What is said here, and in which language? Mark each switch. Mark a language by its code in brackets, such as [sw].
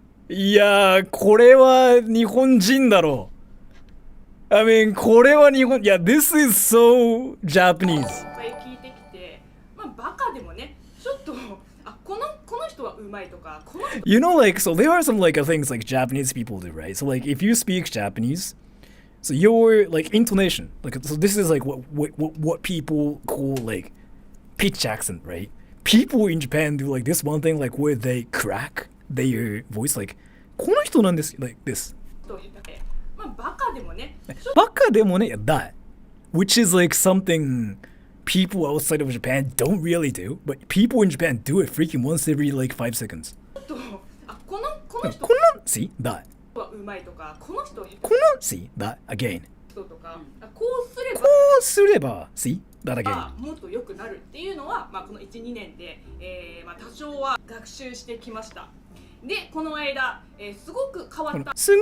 [ja] いやー、これは日本人だろう。 [en] I mean, [ja] これは日本、いや、 [en] this is so Japanese. [ja] 聞いてきて、まあバカでもね、ちょっとこの人はうまいとか、この人 [en] You know, like, so there are some like things like Japanese people do, right? So like, if you speak Japanese, so your like intonation, like, so this is like what people call like pitch accent, right? People in Japan do like this one thing, like where they crack their voice, like [ja] この人なんです [en] like this. [ja] まあバカでもね、バカでもね [en] that, which is like something people outside of Japan don't really do, but people in Japan do it freaking once every like 5 seconds. [ja] この人 [en] see that. [ja] はうまいとか、この人 [en] see that again. [ja] とか、こうすれば [en] see that again. [ja] もっと良くなるっていうのは、まあこの1、2年で、まあ多少は学習してきました。で、この間、すごく変わった。